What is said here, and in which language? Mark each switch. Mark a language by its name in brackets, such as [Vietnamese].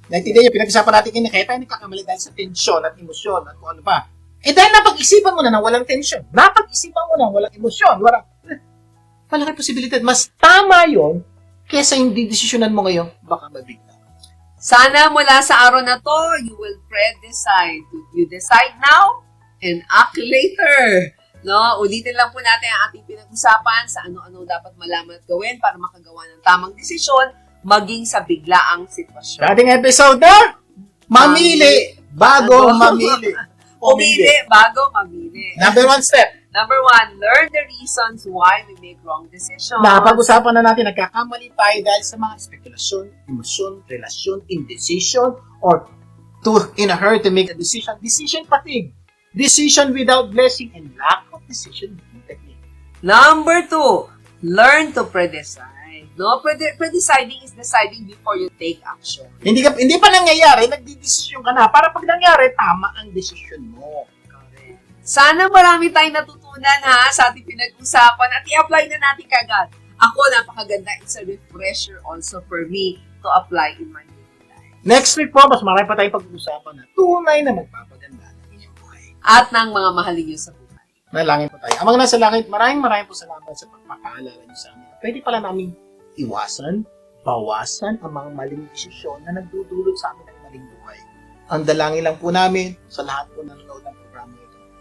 [Filipino] naintindihan niyo, pinag-isapan natin kanina, kaya tayo nagkakamali dahil sa tensyon at emosyon at kung ano pa. Dahil napag-isipan mo na walang tensyon, napag-isipan mo na walang emosyon, malaki posibilidad, mas tama yon kesa hindi desisyonan mo ngayon, baka mabigla. sana mula sa araw na to, you will pre-decide. [English] You decide now and act later. [Filipino] No, ulitin lang po natin ang ating pinag-usapan sa ano-ano dapat malaman at gawin para makagawa ng tamang desisyon maging sa biglaang sitwasyon. Sa ating episode na, mamili bago mamili. Pumili bago mamili. [English] Number 1 step. Number 1, learn the reasons why we make wrong decisions. [Filipino] Napag-usapan na natin, nagkakamali tayo dahil sa mga spekulasyon, emosyon, relasyon, indecision, or in a hurry to make a decision. Decision fatigue. [English] Decision without blessing and lack of decision technique. Number 2, learn to pre-decide. No, pre-deciding is deciding before you take action. [Filipino] Hindi pa nangyayari, nagdidesisyon ka na para pag nangyari, tama ang desisyon mo. Correct. Sana marami tayong natutunan sa ating pinag-usapan at i-apply na natin kagad. Ako, napakaganda. [English] It's a refresher also for me to apply in my daily life. [Filipino] Next week po, mas marami pa tayong pag-uusapan na tunay na magpapaganda ng inyong buhay. At ng mga mahalin niyo sa buhay. Nalangin po tayo. Amang nasa langit, maraming po salamat sa pagpapaalala niyo sa amin. Pwede pala namin iwasan, bawasan ang mga maling desisyon na nagdudulot sa amin ng maling buhay. Ang dalangin lang po namin sa lahat po na nanonood ng programa ito.